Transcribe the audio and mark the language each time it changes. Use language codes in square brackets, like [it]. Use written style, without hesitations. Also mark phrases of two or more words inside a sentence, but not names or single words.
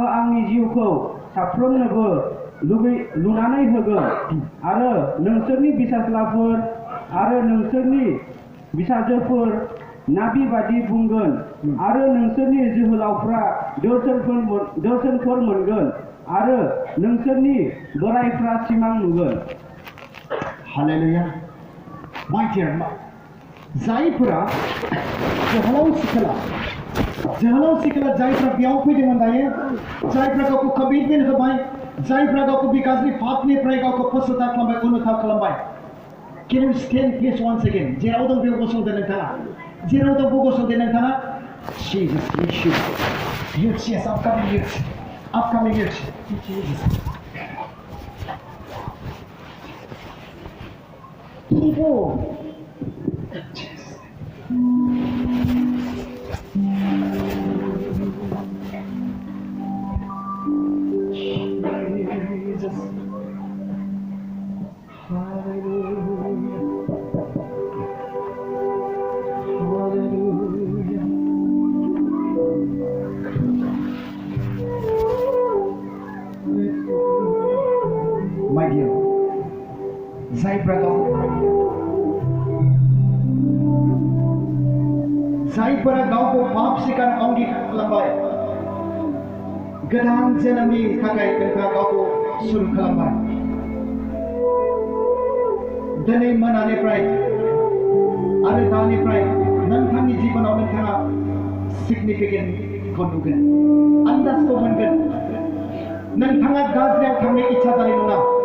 [brx] आंनि जिउखौ साफ्रोमनोबो लुनानै होगोन आरो नोंसोरनि बिसाज्लाफोर आरो नोंसोरनि बिसाजोफोर नाबि बादि बुंगोन आरो नोंसोरनि जोहोलावफ्रा दर्शनफोर मोनगोन आरो नोंसोरनि बोराइफ्रा सिमां नुगोन हालेलुया [en] my dear [brx] जायफोरा जोहोलाव सिखोला जायफ्रा बेयाव फैदोंमोन दायो जायफ्रा गावखौ कमिटमेन्ट होबाय जायफ्रा गावखौ बे गाज्रि पापनिफ्राय गावखौ पश्चाताप खालामबाय अनुताप खालामबाय [en] can you stand please once again [brx] जेराव दं बेयाव गसंदो नोंथाङा जेराव दं बेयाव गसंदो नोंथाङा [en] Jesus youth yes upcoming youth Jesus people Jesus. [brx] Hallelujah. Hallelujah. [en] My dear, [brx] जायफ्रा गावखौ पाप सिकार अंगीकार खालामबाय गोदान जोनोमनि थाखाय नोंथाङा गावखौ सुरु खालामबाय दिनै मोनानिफ्राय आरो दानिफ्राय नोंथांनि जिबनाव नोंथाङा सिगनिफिकेन्टखौ नुगोन आन्दाजखौ मोनगोन नोंथाङा गाज्रियाव थांनो इच्छा जानाय नङा